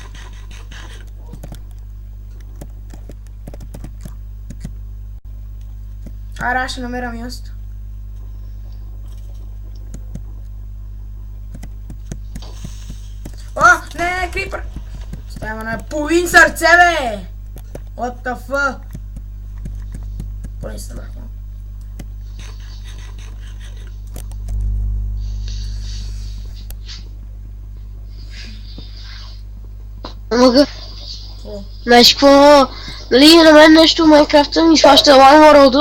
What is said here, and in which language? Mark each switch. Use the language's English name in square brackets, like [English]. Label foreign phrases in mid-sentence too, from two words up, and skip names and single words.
[Bulgarian] Ара, ще намеря място. О, не, крипър! Ставаме на половин сърце, бе! [English] What the fuck? [Bulgarian] Поне се събрах. Мога. Знаеш какво? Нали на мен нещо в Майнкрафта ми фаща Lime World.